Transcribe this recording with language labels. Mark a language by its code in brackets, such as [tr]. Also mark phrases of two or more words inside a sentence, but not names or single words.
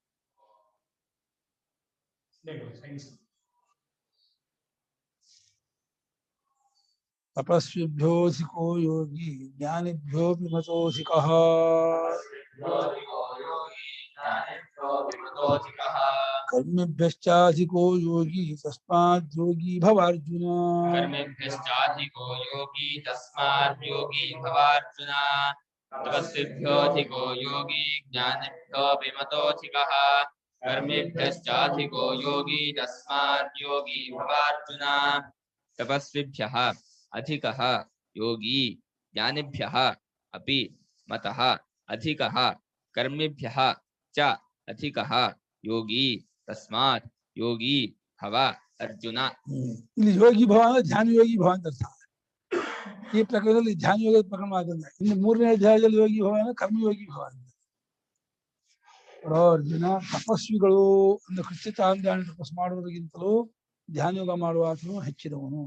[sa] ತಪಸ್ವಿಭ್ಯೋಧಿಕೋ ಯೋಗಿ ಜ್ಞಾನಿಭ್ಯೋಪಿ ಮತೋಧಿಕಃ. ಕರ್ಮಿಭ್ಯಶ್ಚಾಧಿಕೋ ಯೋಗಿ ತಸ್ಮಾತ್ ಯೋಗಿ ಭವಾರ್ಜುನ. कर्मेभ्यश्चाधिको योगी तस्मात् योगी भवार्जुन. तपस्विभ्योऽधिको योगी ज्ञानिभ्योऽपि मतोऽधिकः. कर्मेभ्यश्चाधिको योगी तस्मात् योगी भवार्जुन. तपस्विभ्यः अधिकः योगी ज्ञानिभ्यः अपि मतः अधिकः. कर्मिभ्यः च अधिकः योगी तस्मात् योगी भव ಅರ್ಜುನ. [kn] ಇಲ್ಲಿ ಯೋಗಿ ಭವ ಅಂದ್ರೆ ಧ್ಯಾನ ಯೋಗಿ ಭವ ಅಂತ ಅರ್ಥ. ಈ ಪ್ರಕರಣದಲ್ಲಿ ಧ್ಯಾನ ಯೋಗದ ಪ್ರಕರಣ ಆಗುತ್ತೆ. ಇನ್ನು 3ನೇ ಅಧ್ಯಾಯದಲ್ಲಿ ಯೋಗಿ ಭವ ಅಂದ್ರೆ ಕರ್ಮಯೋಗಿ ಭವ ಅಂತ. ಅರ್ಜುನ, ತಪಸ್ವಿಗಳು ಅಂದ್ರೆ ಕೃಷ್ಣಾಂಧ್ರಾಣ ತಪಸ್ಸು ಮಾಡುವುದಕ್ಕಿಂತಲೂ ಧ್ಯಾನ ಯೋಗ ಮಾಡುವ ಆತನು ಹೆಚ್ಚಿನವನು.